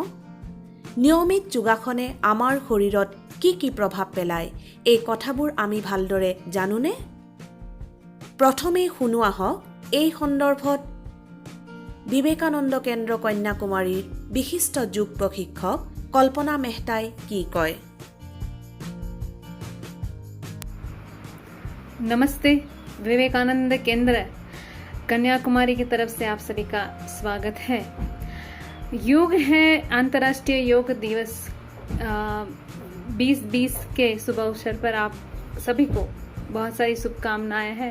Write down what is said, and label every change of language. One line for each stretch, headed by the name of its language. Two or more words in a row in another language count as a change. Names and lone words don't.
Assamese: নিয়মিত যোগাসনে আমাৰ শৰীৰত কি কি প্ৰভাৱ পেলায়, এই কথাবোৰ আমি ভালদৰে জানোনে? প্ৰথমে শুনো আহক এই সন্দৰ্ভত বিবেকানন্দ কেন্দ্ৰ কন্যাকুমাৰীৰ বিশিষ্ট যোগ প্ৰশিক্ষক কল্পনা মেহতাই কি কয়।
Hindi: नमस्ते। विवेकानंद केंद्र कन्याकुमारी की तरफ से आप सभी का स्वागत है। योग है अंतर्राष्ट्रीय योग दिवस 2020 के शुभ अवसर पर आप सभी को बहुत सारी शुभकामनाएं हैं।